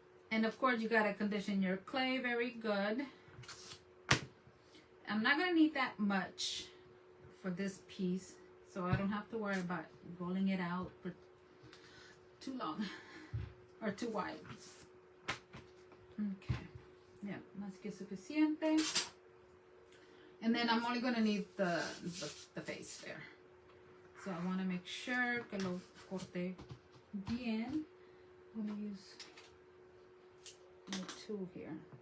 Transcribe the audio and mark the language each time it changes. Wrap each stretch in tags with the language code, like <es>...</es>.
<en>And of course, you got to condition your clay very good. I'm not going to need that much for this piece, so I don't have to worry about rolling it out for too long. Or too wide. Okay.</en> <es>Yeah, más que suficiente.</es> <en>And then I'm only going to need the face there. So I want to make sure</en> <es>que lo corte bien.</es> <en>I'm going to use my tool here.</en>